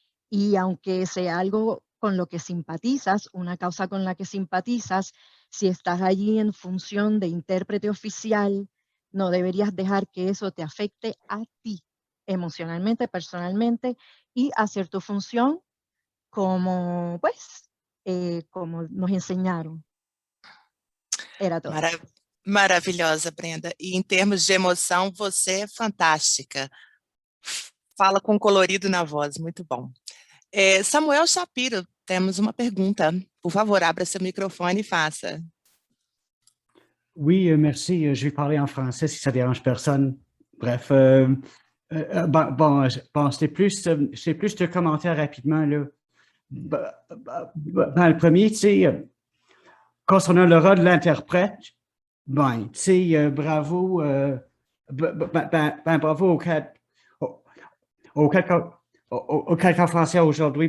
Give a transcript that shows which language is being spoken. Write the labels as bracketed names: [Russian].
[Spanish] Y aunque sea algo con lo que simpatizas, una causa con la que simpatizas, si estás allí en función de intérprete oficial, no deberías dejar que eso te afecte a ti, emocionalmente, personalmente, y hacer tu función como, pues, como nos enseñaron. Era todo. [Portuguese] Maravilhosa, Brenda. E em termos de emoção, você é fantástica. Fala com colorido na voz, muito bom. Samuel Shapiro, temos uma pergunta. Por favor, abra seu microfone e faça. [French] Oui, merci. Je vais parler en français si ça dérange personne. Bref, c'est plus de commentaires rapidement, là. Le premier, tu sais, concernant le rôle de l'interprète, tu sais, bravo, bravo aux quatre Français aujourd'hui.